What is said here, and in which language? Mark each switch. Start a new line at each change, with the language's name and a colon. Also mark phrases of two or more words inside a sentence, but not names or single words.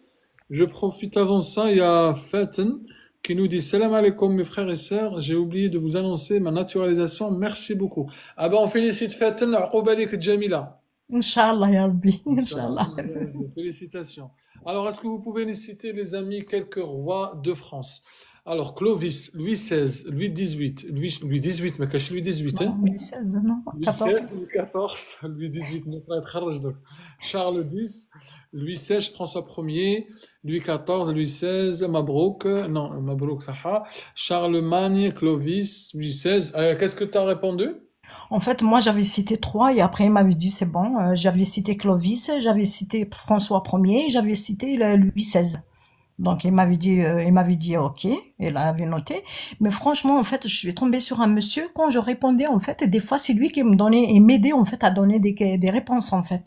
French: Je profite avant ça, il y a Faten qui nous dit
Arabic: السلام عليكم
French: mes frères et sœurs, j'ai oublié de vous annoncer ma naturalisation, merci beaucoup. Ah ben on félicite Faten, Aqobalik Jamila.
Arabic: إن شاء الله، يا ربي. إن شاء الله. إن شاء الله.
French: Félicitations. Alors, est-ce que vous pouvez nous citer, les amis, quelques rois de France? Alors, Clovis, Louis XVI, Louis XVIII, Louis XVIII, mais cache Louis XVIII, hein? Non, 2016, non, Louis 14. XVI, Louis XIV, Louis XVIII,
Arabic: Nasra يتخرج دوك.
French: Charles X, Louis XVI, François Ier, Louis XIV, Louis XVI, Mabrouk, non, Mabrouk, Saha, Charlemagne, Clovis, Louis XVI. Qu'est-ce que tu as répondu? En fait, moi, j'avais cité trois et après, il m'avait dit, c'est bon. J'avais cité Clovis, j'avais cité François Ier et j'avais cité Louis XVI. Donc, il m'avait dit, OK. Il avait noté. Mais franchement, en fait, je suis tombée sur un monsieur. Quand je répondais, en fait, des fois, c'est lui qui me donnait, il m'aidait, en fait, à donner des réponses, en fait.